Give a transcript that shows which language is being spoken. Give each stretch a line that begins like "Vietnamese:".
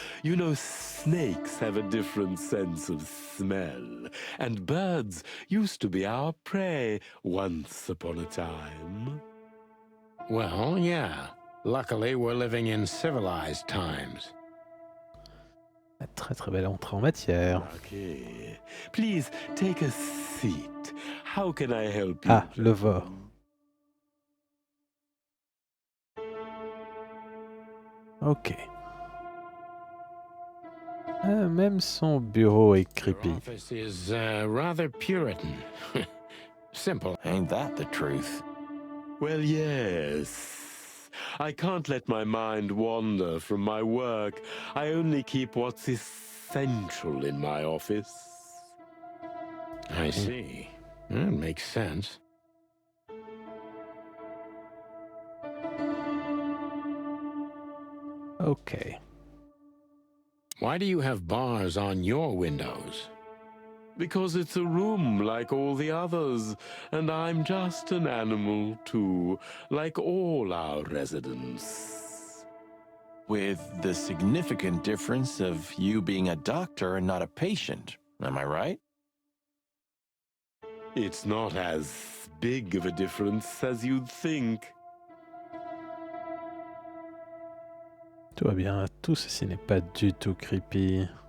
English: You know, snakes have a different sense of smell, and birds used to be our prey once upon a time. Well, yeah. Luckily, we're living in civilized times.
French: Très très belle entrée en matière.
English: Okay. Please take a seat. How can I help you? Ah, le vor. Ok.
French: Même son bureau est creepy.
English: Your office is rather Puritan. Simple. Ain't that the truth? Well, yes. I can't let my mind wander from my work. I only keep what's essential in my office. I see. That makes sense. Okay. Why do you have bars on your windows? Because it's a room like all the others, and I'm just an animal too, like all our residents. With the significant difference of you being a doctor and not a patient, am I right? It's not as big of a difference as you'd think.
French: Tout va bien. Tout ceci n'est pas du tout creepy.